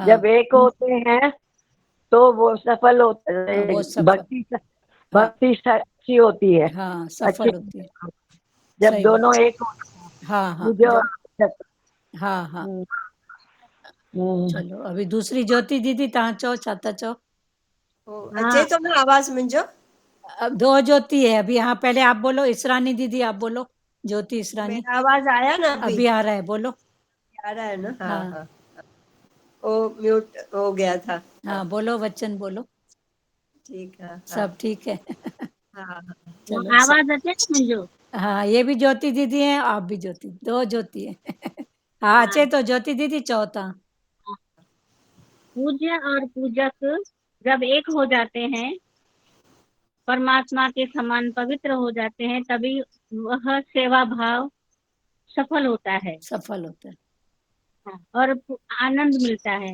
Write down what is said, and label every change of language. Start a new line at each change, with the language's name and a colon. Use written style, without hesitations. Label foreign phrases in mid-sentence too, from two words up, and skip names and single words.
Hindi: जब एक होते हैं तो वो सफल होता हाँ, है। वो सफल। भक्ति भक्ति अच्छी होती है। हाँ, अच्छी सफल होती है। जब सही दोनों बात। एक होते हैं, हाँ हाँ पूज्य और जब पूजक। हाँ हाँ। हम्म। चलो, अभी दूसरी ज्योति दीदी
Sindhi: तव्हां चओ छा था चओ। अचे तो ना आवाज मुंहिंजो?
Hindi: अब 2 ज्योति है अभी। हाँ, पहले आप बोलो, इसरानी दीदी आप बोलो। ज्योति इसरानी। मेरा आवाज आया ना अभी आ रहा है, बोलो। आ रहा है ना? हाँ हाँ हाँ, वो म्यूट हो गया था। हाँ, बोलो, वचन बोलो। ठीक है। हाँ सब ठीक है। हाँ हाँ। चलो,
Sindhi: आवाज अचे मुंहिंजो?
Hindi: हाँ, ये भी ज्योति दीदी है, आप भी ज्योति, 2 ज्योति है।
Sindhi: हाँ, अचे तो ज्योति दीदी चओ तव्हां।
Hindi: पूज्य और पूजक जब एक हो जाते हैं, परमात्मा के समान पवित्र हो जाते हैं, तभी वह सेवा भाव सफल होता है। सफल होता है। और आनंद मिलता है।